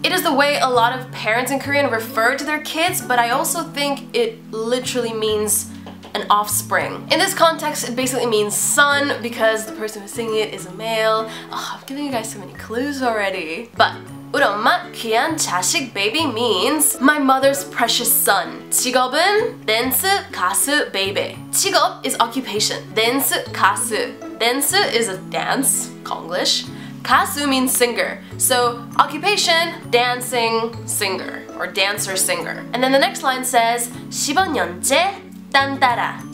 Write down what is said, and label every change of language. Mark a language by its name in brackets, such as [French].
[English] It is the way a lot of parents in Korean refer to their kids, but I also think it literally means an offspring. In this context, it basically means son because the person who's singing it is a male. Oh, I'm giving you guys so many clues already. But [Korean] 우리 엄마 귀한 자식 baby [English] means my mother's precious son. [Korean] 직업은 댄스 가수 baby. [English] 직업 is occupation. [Korean] 댄스 가수. [English] 댄스 is a dance, Konglish. 가수 means singer. So occupation, dancing singer or dancer singer. And then the next line says [Korean] 15년째 딴따라.